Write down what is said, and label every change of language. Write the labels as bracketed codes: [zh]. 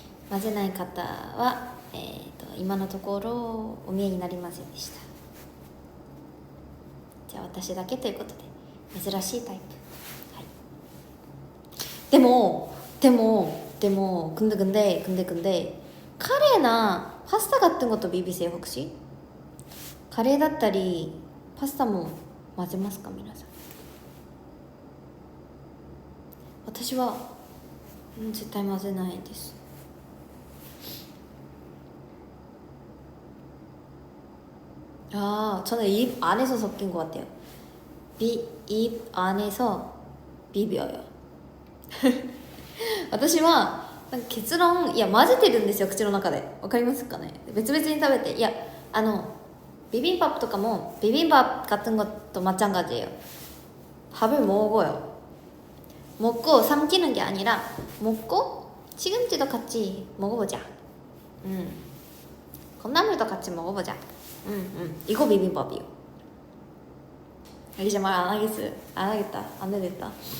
[ja] 混ぜない方は、今のところお見えになりませんでした。じゃあ私だけということで珍しいタイプ。はい。でも [ko] 데모 근데 카레나 파스타 같은 것도 비비세요 혹시? [ja] 카레 だったりパスタも混ぜますか皆さん？私は絶対混ぜないです。 [ko] 아, 저는 입 안에서 섞인 것 같아요. 입 안에서 비벼요. [ja] 私は結論、いや混ぜてるんですよ、口の中で。わかりますかね？別々に食べて、いや비빔밥とかも비빔밥 [ko] 같은 것도 마찬가지예요. 밥을 먹어요. 먹고 삼키는 게 아니라 먹고 시금치도 같이 먹어보자. 콩나물도 같이 먹어보자. 이거 비빔밥이요. 이제 말 안 하겠다. 안 되겠다.